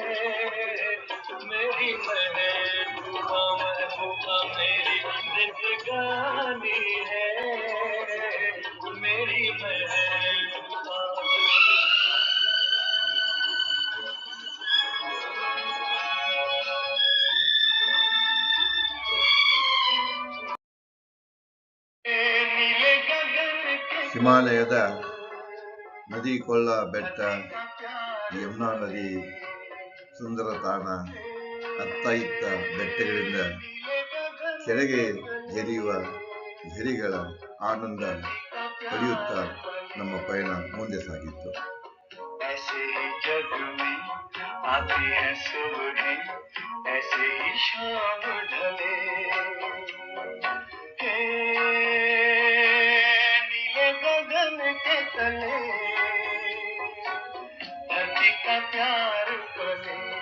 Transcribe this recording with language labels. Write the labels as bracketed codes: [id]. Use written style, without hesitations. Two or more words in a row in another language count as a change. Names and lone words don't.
[hi] मेरी महबूबा महबूबा मेरी जिंदगानी है मेरी महबूबा नीले गगन के [kn] ಹಿಮಾಲಯದ ನದಿ ಕೊಳ್ಳ ಬೆಟ್ಟ ಯಮುನಾ ನದಿ ಸುಂದರ ತಾಣ ಅತ್ತ ಇತ್ತ ಬೆಟ್ಟಗಳಿಂದ ಕೆಳಗೆ ಹರಿಯುವ ಝರಿಗಳ ಆನಂದ ಪಡೆಯುತ್ತಾ ನಮ್ಮ ಪಯಣ ಮುಂದೆ ಸಾಗಿತ್ತು. [hi] ऐसे ही जग में आती है सुबह ऐसे ही शाम ढले हे नीले गगन के तले धरती का प्यार पले